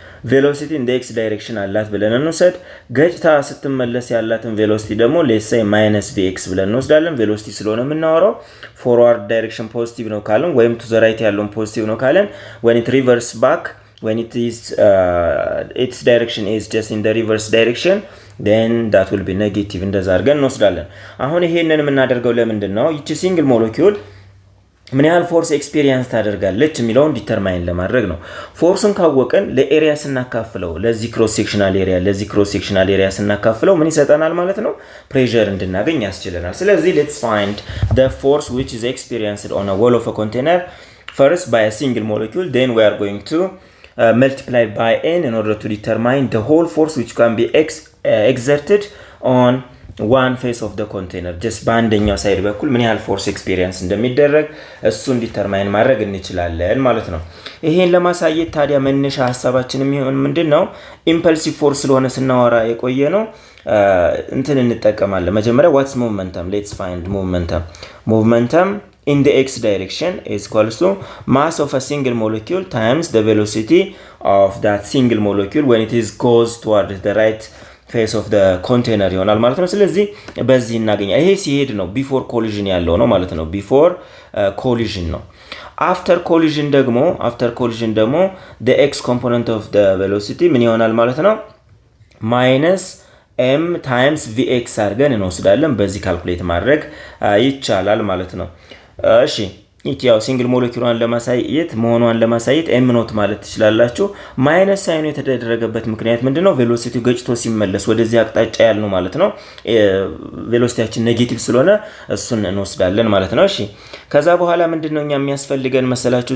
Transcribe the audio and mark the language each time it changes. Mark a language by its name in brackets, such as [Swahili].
[Amharic] ቬሎሲቲ [English] in the x direction [Amharic] አላት ብለን እንወስድ። ገጭታ ስትመለስ ያላትን ቬሎሲቲ ደግሞ ሌትስ ሴይ -vx ብለን እንወስዳለን። ቬሎሲቲ ስለሆነ የምናወራው ፎርዋርድ ዳይሬክሽን ፖዚቲቭ ነው ካለን ወይም ቱ ዘ ራይት ያለውን ፖዚቲቭ ነው ካለን [English] when it reverse back when it is its direction is just in the reverse direction then that will be negative [Amharic] እንደዛ አድርገን እንወስዳለን። አሁን ይሄንን የምናደርገው ለምንድን ነው? ይቺ ሲንግል ሞለኪውል ምን ያህል ፎርስ ኤክስፒሪየንስ ታደርጋለች የሚለውን ዲተርማይን ለማድረግ ነው። ፎርስን ካወቀን ለኤሪያ ስናካፍለው ለዚህ ክሮስ ሴክሽናል ኤሪያ ስናካፍለው ምን ይሰጠናል ማለት ነው? ፕሬሸር እንድናገኝ ያስችለናል። ስለዚህ [English] let's find the force which is experienced on a wall of a container first by a single molecule, then we are going to multiply by n in order to determine the whole force which can be exerted on one face of the container. [Amharic] just በአንደኛው ሳይድ በኩል ምን ያህል ፎርስ ኤክስፒሪየንስ እንደሚደረግ እሱን ዲተርማይን ማድረግ እንችላለን ማለት ነው። ይሄን ለማሳየት ታዲያ መነሻ ሐሳባችን የሚሆን ምንድነው? ኢምፐልሲቭ ፎርስ ስለሆነ ስናወራ የቆየ ነው እንትን እንጠቀማለን። መጀመሪያ [English] what's momentum? let's find momentum in the x direction is equals to mass of a single molecule times the velocity of that single molecule when it is goes toward the right face of the container [Amharic] ይሆናል ማለት ነው። ስለዚህ በዚህ እናገኛለን። ይሄ ሲሄድ ነው ቢፎር ኮሊዥን ያለው ነው ማለት ነው። ቢፎር ኮሊዥን ነው። አፍተር ኮሊዥን ደግሞ [English] the x component of the velocity [Amharic] ምን ይሆናል ማለት ነው? -m times vx አድርገን እንወስዳለን። በዚህ ካልኩሌት ማድረግ ይቻላል ማለት ነው። እሺ ያው ሲንግል ሞለኪውሏን ለማሳየት m ኖት ማለት ትችላላችሁ። ማይነስ ሳይኑ የተደረገበት ምክንያት ምንድነው? ቬሎሲቲው ገጭቶ ሲመለስ ወደዚህ አቅጣጫ ያልነው ማለት ነው። ቬሎሲቲያችን ኔጌቲቭ ስለሆነ እሱን እንወስዳለን ማለት ነው። እሺ ከዛ በኋላ ምንድነው እኛ የሚያስፈልገን መሰላችሁ?